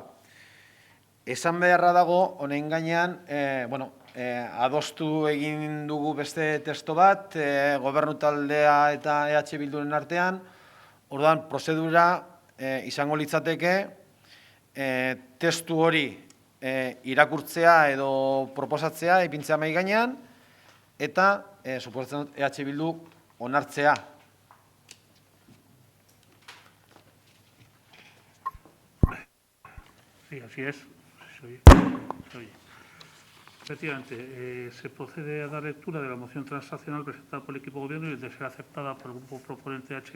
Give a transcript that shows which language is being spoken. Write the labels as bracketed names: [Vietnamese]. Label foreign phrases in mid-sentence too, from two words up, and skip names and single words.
[Basque] Esan beharra dago, honen gainean, adostu egin dugu beste testo bat, gobernu taldea eta EH Bilduren artean, orduan, prozedura izango litzateke, testu hori irakurtzea edo proposatzea, ipintzea mahai gainean, eta, suposatzen dut, EH Bildu onartzea. [Spanish] Sí, así es. Se oye. Efectivamente, se procede a dar lectura de la moción transaccional presentada por el equipo de gobierno y, de ser aceptada por el grupo proponente H.